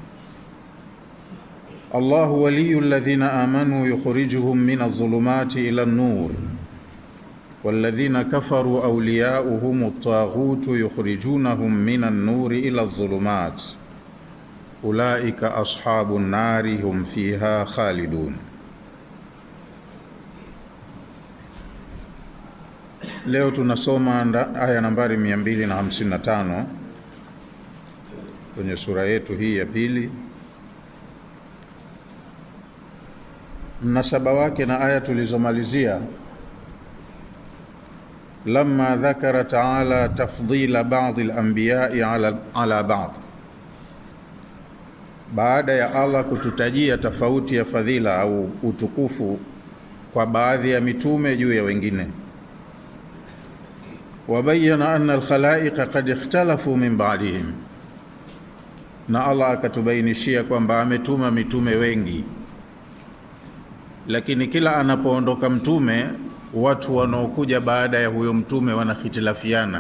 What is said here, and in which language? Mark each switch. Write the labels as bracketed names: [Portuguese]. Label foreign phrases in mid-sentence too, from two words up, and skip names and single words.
[Arabic] الله ولي الذين آمنوا يخرجهم من الظلمات إلى النور، والذين كفروا أولياؤهم الطاغوت يخرجونهم من النور إلى الظلمات، أولئك أصحاب النار هم فيها خالدون. [Swahili] Leo tunasoma aya nambari 255 kwenye sura yetu hii ya pili. Mnasaba wake na aya tulizomalizia, [Arabic] لما ذكر تعالى تفضيل بعض الأنبياء على بعض, [Swahili] baada ya Allah kututajia tofauti ya fadhila au utukufu kwa baadhi ya mitume juu ya wengine. [Arabic] وبين أن الخلائق قد اختلفوا من بعدهم, [Swahili] na Allah akatubainishia kwamba ametuma mitume wengi, lakini kila anapoondoka mtume watu wanaokuja baada ya huyo mtume wanahitilafiana.